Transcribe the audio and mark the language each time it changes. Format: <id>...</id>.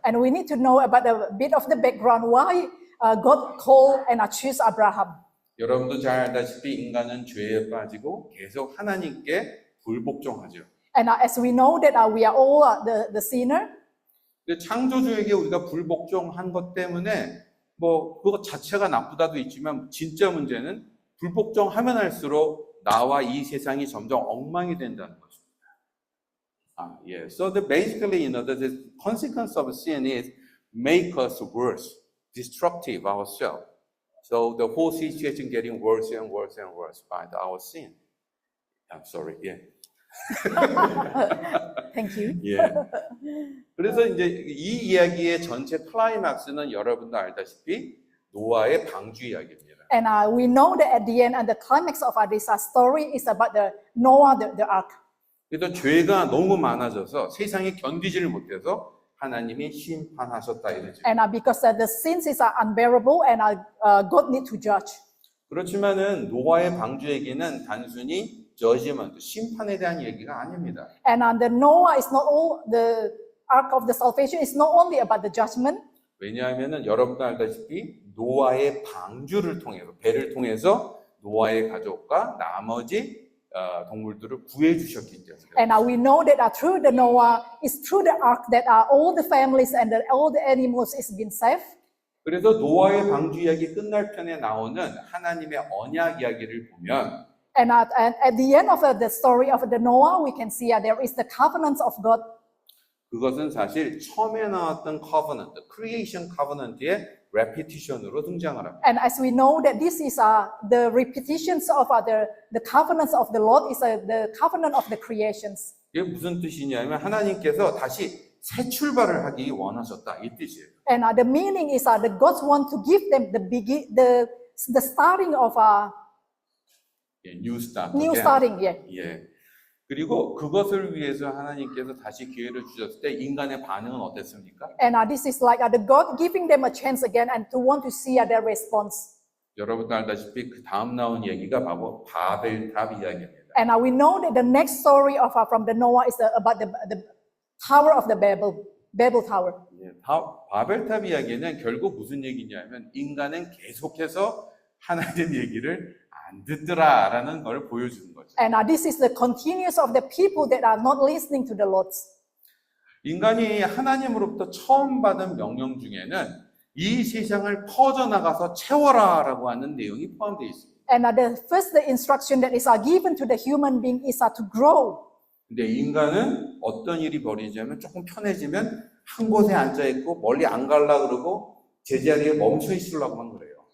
<en>And we need to know about a bit of the background why God called and chose Abraham.</en> <ko>여러분도 잘 알다시피 인간은 죄에 빠지고 계속 하나님께 불복종하죠.</ko> <en>And as we know that we are all the sinner.</en> <ko>근데 창조주에게 우리가 불복종한 것 때문에 뭐 그것 자체가 나쁘다도 있지만 진짜 문제는 불복종하면 할수록 나와 이 세상이 점점 엉망이 된다는 것입니다. 예.</ko> <en>So basically, the consequence of sin is make us worse, destructive ourselves. So the whole situation getting worse and worse and worse by our sin. I'm sorry. Yeah. Thank you.</en> <ko>예. 그래서 이제 이 이야기의 전체 클라이막스는 여러분도 알다시피 노아의 방주 이야기입니다.</ko> <en>And we know that at the end and the climax of this story is about the Noah, the ark.</en> <ko>그래서 죄가 너무 많아져서 세상이 견디지를 못해서 하나님이 심판하셨다 이러죠.</ko> <en>And because the sins is unbearable and God need to judge.</en> <ko>그렇지만은 노아의 방주 얘기는 단순히 judgment, 심판에 대한 얘기가 아닙니다.</ko> <en>And the Noah is not all the ark of the salvation is not only about the judgment.</en> <ko>왜냐하면은 여러분도 알다시피 노아의 방주를 통해서 배를 통해서 노아의 가족과 나머지 동물들을 구해 주셨기 때문에.</ko> <en>And we know that through the Noah is through the ark that all the families and all the animals is been saved.</en> <ko>그래서 노아의 방주 이야기 끝날 편에 나오는 하나님의 언약 이야기를 보면</ko> <en>And at the end of the story of the Noah, we can see there is the covenants of God.</en> <ko>그것은 사실 처음에 나왔던</ko> <en>covenant, creation covenant</en> <ko>의 repetition으로 등장을 합니다.</ko> <en>And as we know that this is the repetitions of the covenants of the Lord is the covenant of the creations.</en> <ko>이게 무슨 뜻이냐면 하나님께서 다시 새 출발을 하기 원하셨다 이 뜻이에요.</ko> <en>And the meaning is that God want to give them the starting of new start. new starting. Yeah.</en> <ko>예. 그리고 그것을 위해서 하나님께서 다시 기회를 주셨을 때 인간의 반응은 어땠습니까?</ko> <en>And this is like the God giving them a chance again and to want to see their response.</en> <ko>여러분도 알다시피 그 다음 나온 얘기가 바로 바벨탑 이야기입니다.</ko> <en>And we know that the next story of from the Noah is about the Tower of the Babel Tower.</en> <ko>예, 바벨탑 이야기는 결국 무슨 얘기냐면 인간은 계속해서 하나님 얘기를 안 듣더라라는 걸 보여주는 거죠.</ko> <en>And this is the continuous of the people that are not listening to the Lord.</en> <ko>인간이 하나님으로부터 처음 받은 명령 중에는 이 세상을 퍼져나가서 채워라라고 하는 내용이 포함되어 있습니다.</ko> <en>And the first instruction that is given to the human being is to grow.</en> <ko>근데 인간은 어떤 일이 벌어지냐면 조금 편해지면 한 곳에 앉아 있고 멀리 안 가려고 그러고 제자리에 멈춰 있으려고만 그래요.</ko>